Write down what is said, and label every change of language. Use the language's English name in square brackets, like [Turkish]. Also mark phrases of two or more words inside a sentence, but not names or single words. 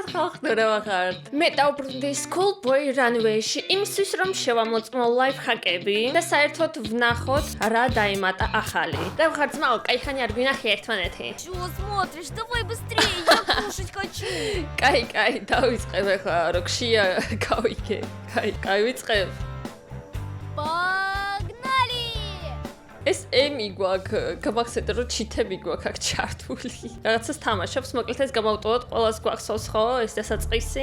[Georgian] ახლა რა ვახართ? მე დავბრუნდი Schoolboy Runway-ში იმისთვის რომ შევამოწმო ლაიფჰაკები და საერთოდ ვნახოთ რა დაემატა ახალი. რა ვახართ ძმაო, кайხანი არ გვინახე ერთმანეთი. [Russian] Чего смотришь? Давай быстрее, я кушать хочу. [Georgian] კაი, დავიწყებ ახლა როქშია გავიგე. კაი, ვიწყებ. [Russian] Погнали! [Georgian] ეს ემი გვაქვს, გამახსენდა რომ ჩიტები გვაქვს აქ ჩართული. რაღაცას თამაშობს, მოკლედ ეს გამავტოვოთ, ყველას გვახსოვს ხო, ეს დასაწყისი.